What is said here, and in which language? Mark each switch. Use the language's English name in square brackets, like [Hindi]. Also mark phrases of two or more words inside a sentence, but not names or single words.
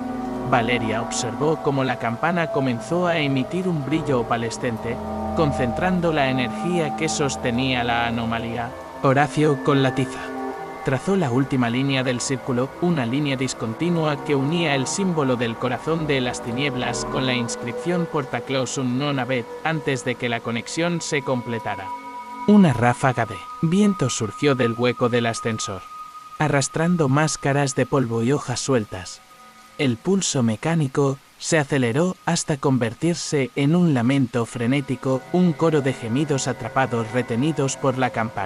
[Spanish] Valeria observó cómo la campana comenzó a emitir un brillo opalescente, concentrando la energía que sostenía la anomalía. Horacio, con la tiza, trazó la última línea del círculo, una línea discontinua que unía el símbolo del corazón de las tinieblas con la inscripción [Latin] Porta Clausum non habet, [Spanish] antes de que la conexión se completara. Una ráfaga de viento surgió del hueco del ascensor, arrastrando máscaras de polvo y hojas sueltas. El pulso mecánico se aceleró hasta convertirse en un lamento frenético, un coro de gemidos atrapados retenidos por la campana.